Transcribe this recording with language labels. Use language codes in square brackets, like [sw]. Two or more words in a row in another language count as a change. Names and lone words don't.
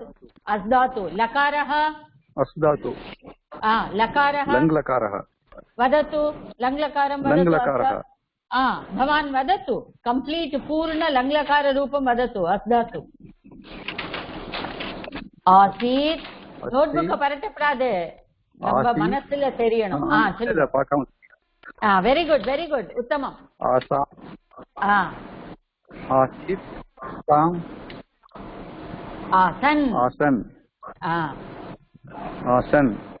[sa] अस्धातु. लकारः? अस्धातु. लकारः? लङ्लकारः. वदतु. लङ्लकारं वदतु. लङ्लकारः. भवान् वदतु. कंप्लीट पूर्ण लङ्लकार रूपं वदतु. अस्धातु. ஆசீத். [ta] நோட்புக்க பரட்டப்படாது. நம்ம மனசுல தெரியணும். [en] very good very good உத்தமம். [sa] ஆசீத். ஆசன். आसन्। आसन्.